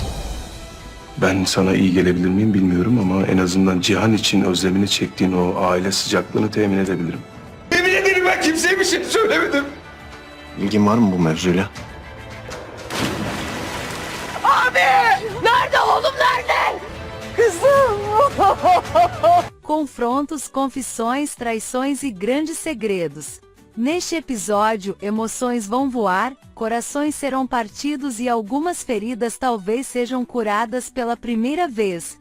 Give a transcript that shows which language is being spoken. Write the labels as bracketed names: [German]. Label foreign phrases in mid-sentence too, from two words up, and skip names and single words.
[Turkish] Ben sana iyi gelebilir miyim bilmiyorum ama en azından Cihan için özlemini çektiğin o aile sıcaklığını temin edebilirim. Yemin ederim ben kimseye bir şey söylemedim. İlgin var mı bu mevzuyla? Nerede oğlum, nerede? [Portuguese] Confrontos, confissões, traições e grandes segredos. Neste episódio, emoções vão voar, corações serão partidos e algumas feridas talvez sejam curadas pela primeira vez.